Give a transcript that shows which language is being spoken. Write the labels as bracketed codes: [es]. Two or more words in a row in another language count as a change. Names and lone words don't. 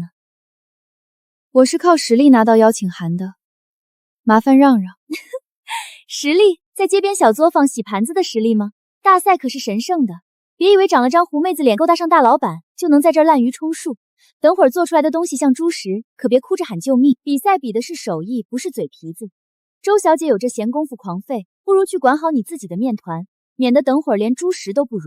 [zh] 我是靠實力拿到邀請函的，麻煩讓讓。實力？在街邊小作坊洗盤子的實力嗎？大賽可是神聖的，別以為長了張狐妹子臉夠搭上大老闆，就能在這兒濫竽充數。等會兒做出來的東西像豬食，可別哭着喊救命。比賽比的是手藝，不是嘴皮子。周小姐有這閒工夫狂吠，不如去管好你自己的面團，免得等會兒連豬食都不如。